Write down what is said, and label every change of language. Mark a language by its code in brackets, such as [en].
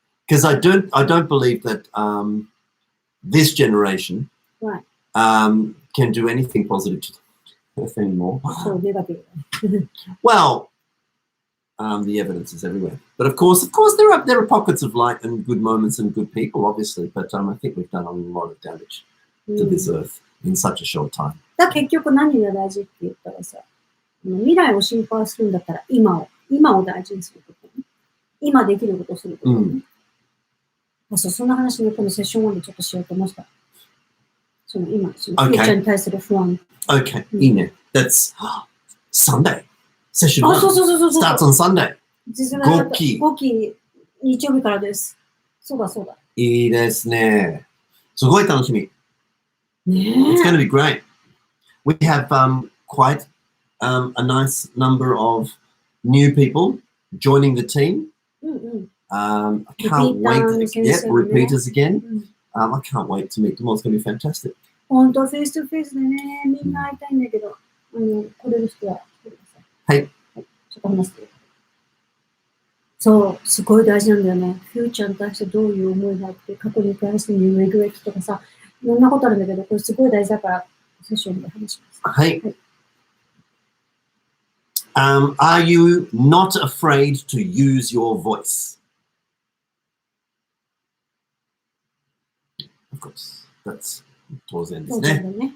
[en] Because I don't believe that this generation can do anything positive to the earth anymore. Well, the evidence is everywhere. But of course, there are pockets of light and good moments and good people, obviously. But I think we've done a lot of damage to this earth in such a short time. [ja] だ結局何が大事って言ったらさ、未来を心配するんだったら今を大事にすることね。今できることをすることね。そんな話ね、このセッション1でちょっとしようと思った。そのフューチャーに対する不安。 [en] Okay, [ja] いいね。 [en] That's Sunday. Session 1 starts on Sunday. [ja] 5期日曜日からです。そうだ。いいですね。すごい楽しみ。 [en] It's going to be great. We have quite a nice number of new people joining the team. I can't wait. Repeaters again. I can't wait to meet them all. It's going to be fantastic. [ja] 本当、フェイストフェイスでね、みんな会いたいんだけど、来れる人は来てください。はい。ちょっと話して。そう、すごい大事なんだよね。フューチャーに対してどういう思いがあって、過去に対してのレグレットとかさ、いろんなことあるんだけど、これすごい大事だから、セッションで話します。はい。 [en] Are you not afraid to use your voice? Of course, that's [ja] 当然ですね。